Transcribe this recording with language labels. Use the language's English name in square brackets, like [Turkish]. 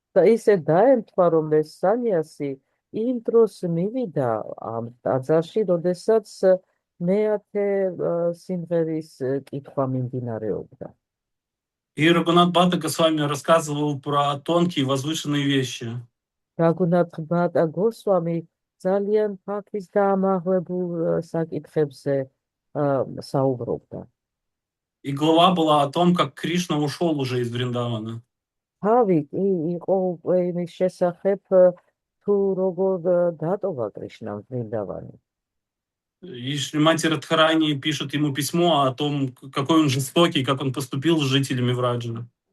[Georgian] და ისე დაემთხვა, რომ ეს სანიასი იმ დროს მივიდა ამ ტაძარში, როდესაც მეათე სიმღერის კითხვა მიმდინარეობდა. [Russian] И Рагунат Бхата Госвами рассказывал про тонкие возвышенные вещи. [Georgian] რაგუნათ ბატა გოსვამი ძალიან ფაქის და ამაღლებულ საკითხებზე საუბრობდა. [Russian] И глава была о том, как Кришна ушел уже из Вриндавана. [Georgian] თავი კი იყო უკვე იმის შესახებ, თუ როგორ დატოვა კრიშნამ ვრინდავანი. [Russian] И Шримати Радхарани пишет ему письмо о том, какой он жестокий, как он поступил с жителями Враджа.